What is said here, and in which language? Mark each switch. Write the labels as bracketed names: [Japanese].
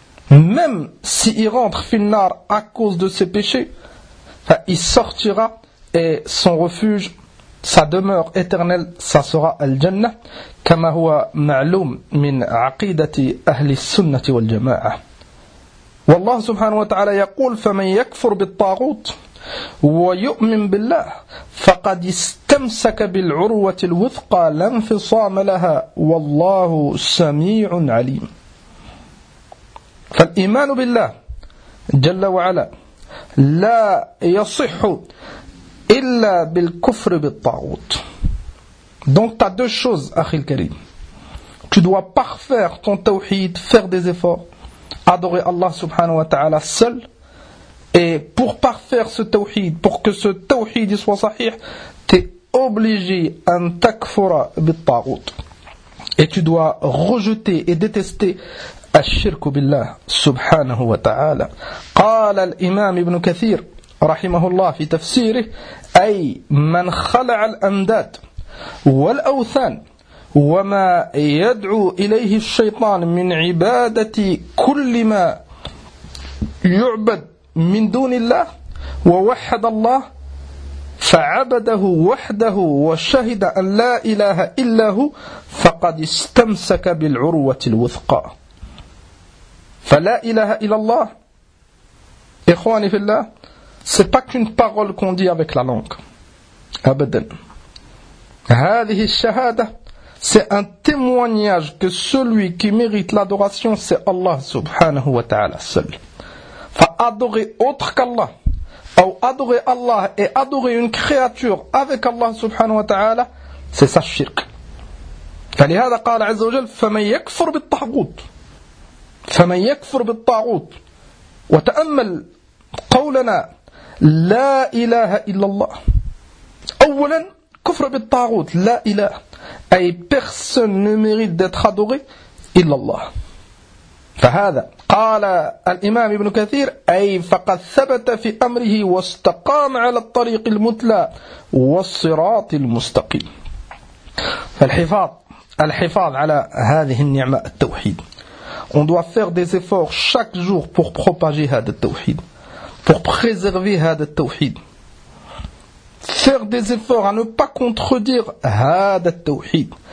[French] Même s'il rentre [Arabic] fil nar [French] à cause de ses péchés, il sortira et son refuge, sa demeure éternelle, ça sera Al-Jannah, comme [Arabic] هو معلوم من عقيدة أهل السنة والجماعة. والله سبحانه وتعالى يقول فمن يكفر بالطاغوت ويؤمن بالله فقد استمسك بالعروة الوثقى لا انفصام لها والله سميع عليم. فالإيمان بالله جل وعلا لا يصح illa bil kufr bil ta'ut. [French] Donc tu as deux choses, Akhil Karim. Tu dois parfaire ton tawhid, faire des efforts, adorer Allah subhanahu wa ta'ala seul. Et pour parfaire ce tawhid, pour que ce tawhid soit sahih, tu es obligé [Arabic] an takfura bil ta'ut. [French] Et tu dois rejeter et détester [Arabic] ash-shirku billah [French] subhanahu wa ta'ala. [Arabic] Qala al-imam ibn Kathir رحمه الله في تفسيره أي من خلع الأمداد والأوثان وما يدعو إليه الشيطان من عبادة كل ما يعبد من دون الله ووحد الله فعبده وحده وشهد أن لا إله إلا هو فقد استمسك بالعروة الوثقى. فلا إله إلا الله إخواني في الله, [French] c'est pas qu'une parole qu'on dit avec la langue. [Arabic] Abadan. Hadhihi shahada, [French] c'est un témoignage que celui qui mérite l'adoration, c'est Allah subhanahu wa ta'ala seul. Fa adorer autre qu'Allah, ou adorer Allah et adorer une créature avec Allah subhanahu wa ta'ala, c'est ça shirk. [Arabic] Fa lihada qala azza wa jal, faman yakfur bit-taghut. Wa ta'ammal qawlana لا إله إلا الله. أولا كفر بالطاغوت لا إله, أي [French] personne ne mérite d'être adoré [Arabic] إلا الله. فهذا قال الإمام ابن كثير أي فقد ثبت في أمره واستقام على الطريق المثلى والصراط المستقيم. فالحفاظ على هذه النعمة التوحيد. [French] On doit faire des efforts chaque jour pour propager [Arabic] هذا التوحيد, [French] pour préserver [Arabic] hada tawhid, [French] faire des efforts à ne pas contredire hada tawhid.